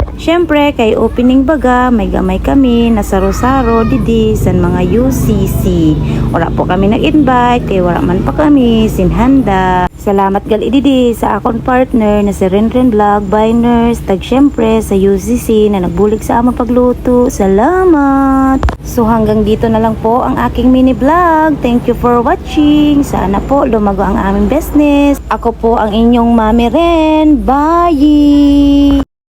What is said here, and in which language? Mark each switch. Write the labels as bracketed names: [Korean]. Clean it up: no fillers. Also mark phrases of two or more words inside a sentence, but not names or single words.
[Masbatenyo] Syempre kay opening baga, may gamay kami na saro-saro didi san mga UCC. Wala po kami nag-invite, kay wala man pa kami sinhanda. Salamat gali didi sa akong partner na si Renren Vlog by Nurse, tag syempre sa UCC na nagbulig sa among pagluto. Salamat! [Filipino] So hanggang dito na lang po ang aking [English] mini vlog. Thank you for watching. [Filipino] Sana po lumago ang aming business. Ako po ang inyong Mami Ren. Bye!